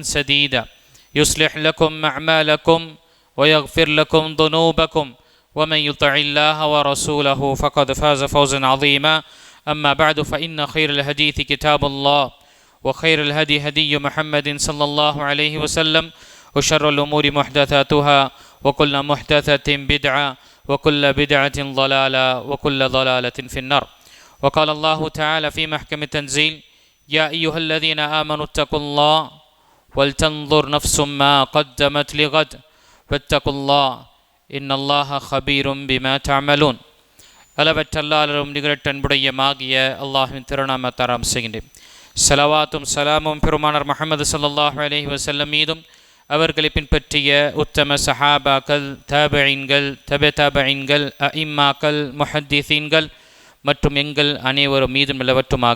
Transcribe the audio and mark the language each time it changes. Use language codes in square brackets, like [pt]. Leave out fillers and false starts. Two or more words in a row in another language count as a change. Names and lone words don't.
[ar] سديدا يصلح لكم أعمالكم ويغفر لكم ذنوبكم ومن يطع الله ورسوله فقد فاز فوزا عظيما أما بعد فإن خير الحديث كتاب الله وخير الهدي هدي محمد صلى الله عليه وسلم وشر الأمور محدثاتها وكل محدثة بدعة وكل بدعة ضلالة وكل ضلالة في النار. وقال الله تعالى في محكم التنزيل يا أيها الذين آمنوا اتقوا الله ولتنظر نفس ما قدمت لغد واتقوا الله إن الله خبير بما تعملون. [ta] அளவற்ற அல்லாஹ்வும் நிகரற்ற அன்புடையமாகிய அல்லாஹ்வின் திருநாமத்தால் ஆரம்பிக்கின்றேன். ஸலவாத்தும் சலாமும் பெருமானார் முஹம்மது [ar] صلى الله عليه وسلم [ta] மீதும் அவர்களை பின்பற்றிய உத்தம சஹாபாக்கள், தாபிஈன்கள், தபீன்கள், அஇம்மாக்கள், முஹத்திஸீன்கள் மற்றும் எங்கள் அனைவரும் மீதும் நிலவற்றுமாக.